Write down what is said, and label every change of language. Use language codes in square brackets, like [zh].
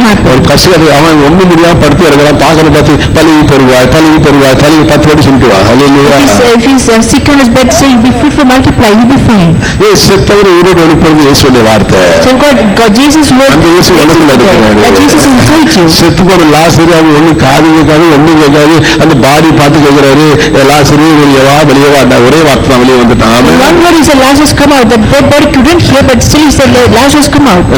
[ta] ஒரு கஷ்டம் அவன் ஒண்ணும் முடியாம படுத்து இருக்கலாம். பாக்கற பார்த்து பலுகி பெருவாய் 10 வாட்டி சொல்லிட்டு வா. அல்லேலூயா. [en] If he is sick on his bed, say be fruitful, multiply, you be fine. [ta] செத்தவர் உயிரோடு எழுப்புறது இயேசுவின் வார்த்தை. [en] So God Jesus word. [ta] அந்த இயேசு உனக்குள்ள இருக்கிறார். [en] That Jesus is inside you. [ta] செத்து போன லாசரு அவன் ஒண்ணு காது கேட்காது ஒண்ணும் கேட்காது. அந்த பாடி பார்த்து கேக்குறாரு, லாசரு வெளியே வா ஒரே வார்த்தை தான் வெளியே வந்துட்டான். [en] One word is Lazarus come out. That body couldn't hear, but still he said Lazarus come out.